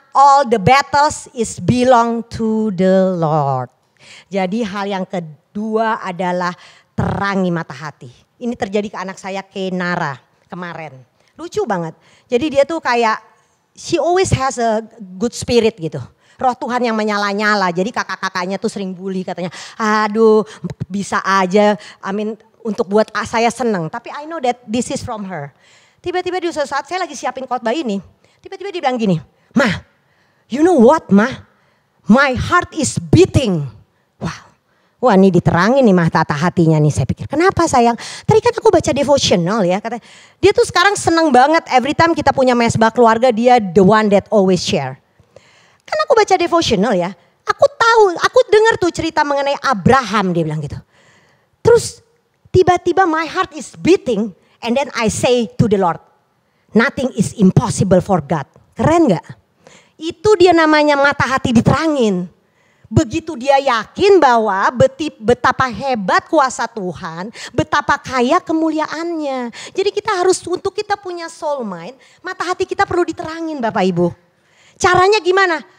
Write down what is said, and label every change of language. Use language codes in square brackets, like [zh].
[en] All the battles is belong to the Lord. [id] Jadi hal yang kedua adalah terangi mata hati. Ini terjadi ke anak saya Kenara kemarin. Lucu banget. Jadi dia tuh kayak, [en] she always has a good spirit [id] gitu. Roh Tuhan yang menyala-nyala. Jadi kakak-kakaknya tuh sering bully katanya. Aduh bisa aja, untuk buat saya seneng. Tapi [en] I know that this is from her. [id] Tiba-tiba di suatu saat saya lagi siapin khotbah ini. Tiba-tiba dia bilang gini, "Ma, [en] you know what Ma? My heart is beating." [id] Wow. Wah ini diterangin nih mata hatinya nih, saya pikir. Kenapa sayang? Tadi kan aku baca devotional ya. Katanya, dia tuh sekarang seneng banget [en] every time [id] kita punya mesbah keluarga, dia [en] the one that always share. [id] Kan aku baca devotional ya. Aku dengar tuh cerita mengenai Abraham, dia bilang gitu. Terus tiba-tiba [en] my heart is beating and then I say to the Lord, nothing is impossible for God. [id] Keren gak? Itu dia namanya mata hati diterangin. Begitu dia yakin bahwa betapa hebat kuasa Tuhan, betapa kaya kemuliaannya. Jadi kita harus, untuk kita punya [en] soul mind, [id] mata hati kita perlu diterangin Bapak Ibu. Caranya gimana?